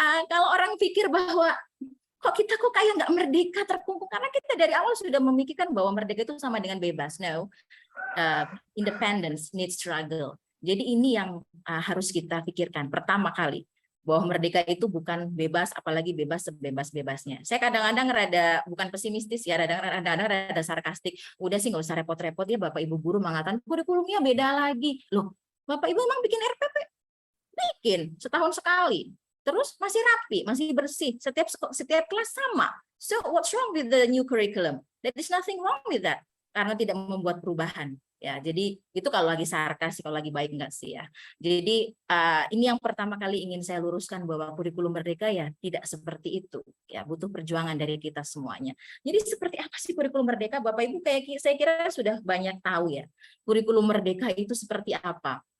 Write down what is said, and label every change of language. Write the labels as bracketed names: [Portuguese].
[Indonesian] Kalau orang pikir bahwa kok kita kok kayak nggak merdeka, terkungkung, karena kita dari awal sudah memikirkan bahwa merdeka itu sama dengan bebas. [English] No, independence needs struggle. [Indonesian] Jadi ini yang harus kita pikirkan pertama kali, bahwa merdeka itu bukan bebas, apalagi bebas sebebas-bebasnya. Saya kadang-kadang rada, bukan pesimistis ya, kadang-kadang rada sarkastik. Udah sih nggak usah repot-repot ya, Bapak Ibu guru mengatakan kurikulumnya beda lagi. Loh, Bapak Ibu emang bikin RPP? Bikin setahun sekali. Terus masih rapi, masih bersih. Setiap kelas sama. [English] So what's wrong with the new curriculum? There is nothing wrong with that. [Indonesian] Karena tidak membuat perubahan. Ya, jadi itu kalau lagi sarkas, kalau lagi baik enggak sih ya. Jadi ini yang pertama kali ingin saya luruskan, bahwa kurikulum Merdeka ya tidak seperti itu. Ya, butuh perjuangan dari kita semuanya. Jadi seperti apa sih kurikulum Merdeka? Bapak Ibu saya kira sudah banyak tahu ya. Kurikulum Merdeka itu seperti apa?